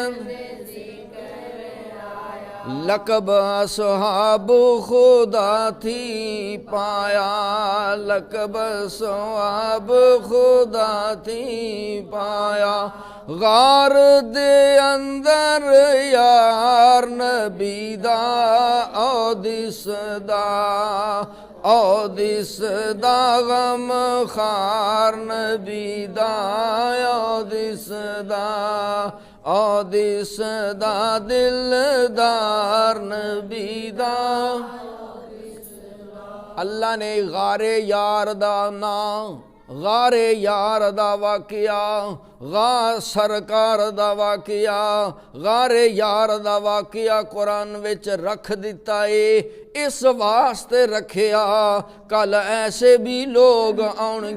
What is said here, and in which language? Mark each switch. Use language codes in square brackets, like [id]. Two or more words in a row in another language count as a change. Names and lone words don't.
[pa] لقب اصحاب خدا تھی پایا، لقب اصحاب خدا تھی پایا، غار دے اندر یار نبی دا او دس دا غم خار نبی دا او دس دا دلدار نبی دا۔ اللہ نے غار یار دا نام، غار یار دا واقعہ، غار سرکار دا واقعہ، غار یار دا واقعہ قرآن وچ رکھ دیتا ہے، اس واسطے رکھیا کل ایسے بھی لوگ آن